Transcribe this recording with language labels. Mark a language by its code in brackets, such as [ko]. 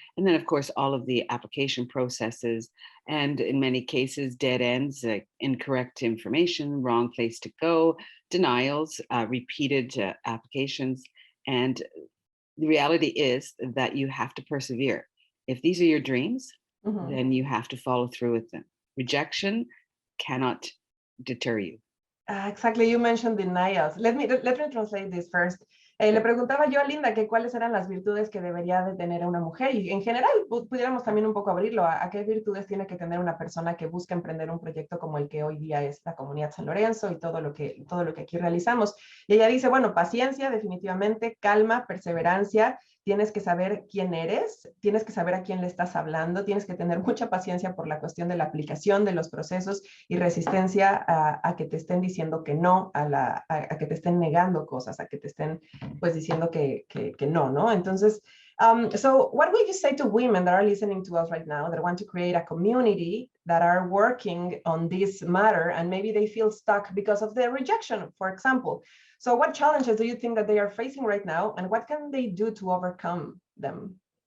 [en] And then, of course, all of the application processes, and in many cases, dead ends, incorrect information, wrong place to go, denials, repeated applications. And the reality is that you have to persevere. If these are your dreams, then you have to follow through with them. Rejection cannot deter you. Exactly, you mentioned denials. Let me translate this first. [es] Le preguntaba yo a Linda que cuáles eran las virtudes que debería de tener una mujer, y en general pudiéramos también un poco abrirlo a qué virtudes tiene que tener una persona que busca emprender un proyecto como el que hoy día es la Comunidad San Lorenzo y todo lo que aquí realizamos. Y ella dice, bueno, paciencia, definitivamente, calma, perseverancia. Tienes que saber quién eres, tienes que saber a quién le estás hablando, tienes que tener mucha paciencia por la cuestión de la aplicación de los procesos y resistencia a que te estén diciendo que no, a que te estén negando cosas, a que te estén pues diciendo que no, ¿no? [en] Entonces, so what would you say to women that are listening to us right now that want to create a community that are working on this matter and maybe they feel stuck because of the rejection, for example? So what challenges do you think that they are facing right now, and what can they do to overcome them?